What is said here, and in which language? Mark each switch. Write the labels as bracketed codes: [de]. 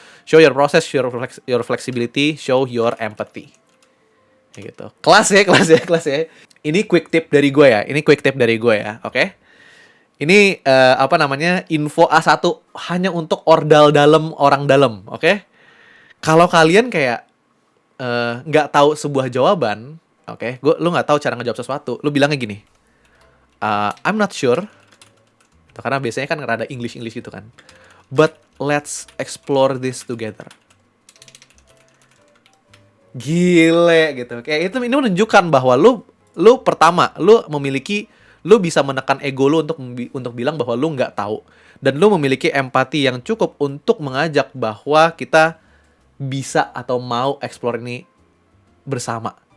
[en] Show your process, your flexibility, show your empathy. [id] Kayak gitu. Kelas ya. Ini quick tip dari gue ya. Oke. Ini info A1 hanya untuk orang dalam, oke? Kalau kalian kayak nggak tahu sebuah jawaban, oke? Lu nggak tahu cara ngejawab sesuatu, lu bilangnya gini, [en] I'm not sure. [id] Karena biasanya kan rada English gitu kan. [en] But let's explore this together. [id] Gile gitu. Kayak itu ini menunjukkan bahwa lu pertama, lu bisa menekan ego lu untuk bilang bahwa lu nggak tahu, dan lu memiliki empati yang cukup untuk mengajak bahwa kita bisa atau mau explore ini bersama.